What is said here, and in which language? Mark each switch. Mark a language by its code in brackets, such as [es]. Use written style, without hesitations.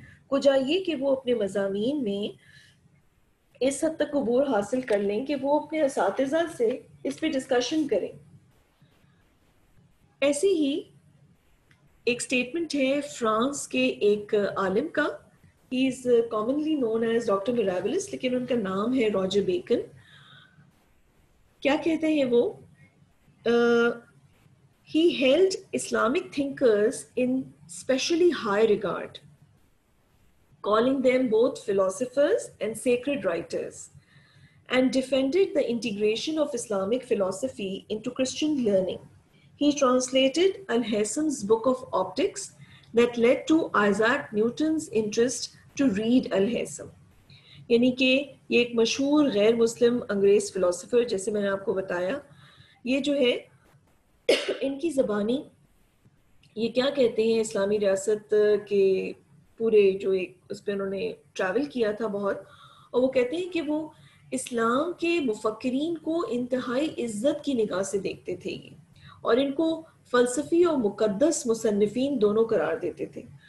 [ur] کجا یہ کہ وہ اپنے مضامین میں اس حد تک عبور حاصل کر لیں کہ وہ اپنے اساتذہ سے اس پہ ڈسکشن کریں. ایسے ہی ایک سٹیٹمنٹ ہے فرانس کے ایک عالم کا، [en] he is commonly known as doctor میراویلس، [ur] لیکن ان کا نام ہے راجر بیکن. کیا کہتے ہیں وہ؟ [en] He held Islamic thinkers in specially high regard, calling them both philosophers and sacred writers, and defended the integration of Islamic philosophy into Christian learning. He translated Al-Haysam's book of optics that led to Isaac Newton's interest to read Al-Haysam. [ur] یعنی کہ یہ ایک مشہور غیر مسلم انگریز philosopher, جیسے میں نے آپ کو بتایا، یہ جو ہے ان کی زبانی یہ کیا کہتے ہیں، اسلامی ریاست کے پورے جو ایک اس پہ انہوں نے ٹریول کیا تھا بہت، اور وہ کہتے ہیں کہ وہ اسلام کے مفکرین کو انتہائی عزت کی نگاہ سے دیکھتے تھے یہ، اور ان کو فلسفی اور مقدس مصنفین دونوں قرار دیتے تھے.